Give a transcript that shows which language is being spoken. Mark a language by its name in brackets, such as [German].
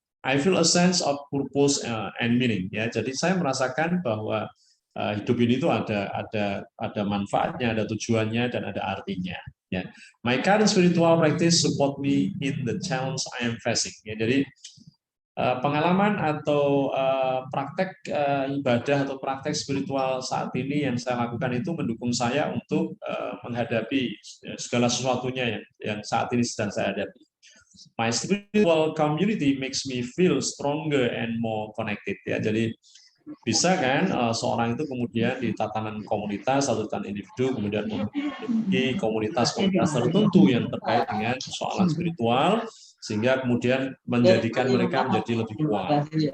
[English] I feel a sense of purpose and meaning. [Indonesian] Ya, jadi saya merasakan bahwa hidup ini itu ada manfaatnya, ada tujuannya, dan ada artinya. [English] Ya, my current spiritual practice support me in the challenge I am facing. [Indonesian] Ya, jadi pengalaman atau praktek ibadah atau praktek spiritual saat ini yang saya lakukan itu mendukung saya untuk menghadapi segala sesuatunya yang saat ini sedang saya hadapi. [English] My spiritual community makes me feel stronger and more connected. [Indonesian] Ya, jadi bisa kan seorang itu kemudian di tatanan komunitas atau tatanan individu kemudian memiliki komunitas-komunitas tertentu yang terkait dengan persoalan spiritual sehingga kemudian menjadikan mereka menjadi lebih kuat.